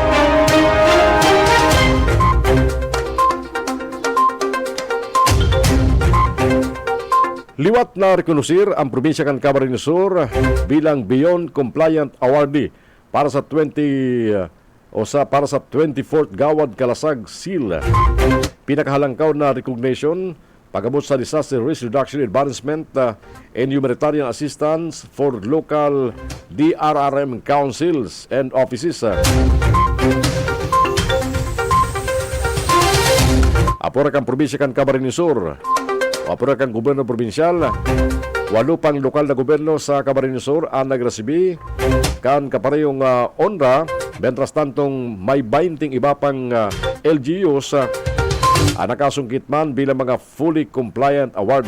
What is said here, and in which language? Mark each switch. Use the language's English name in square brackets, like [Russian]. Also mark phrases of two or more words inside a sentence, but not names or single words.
[Bikol] Liwat na rekonusir ang probinsya kan Camarines Sur bilang Beyond Compliant Awardee para sa 24th Gawad Kalasag Seal. Pinakahalangkaw na recognition pagabot sa [English] Disaster Risk Reduction Advancement and Humanitarian Assistance for local DRRM councils and offices. [Bikol] Apura kang probinsya kan Camarines Sur, apura kang gobyerno probinsyal, 8 pang lokal na gobyerno sa Camarines Sur ang nagresibi kan kaparehong onra, mentras tantong may 20 iba pang LGUs nakasungkit man bilang mga [English] fully compliant award.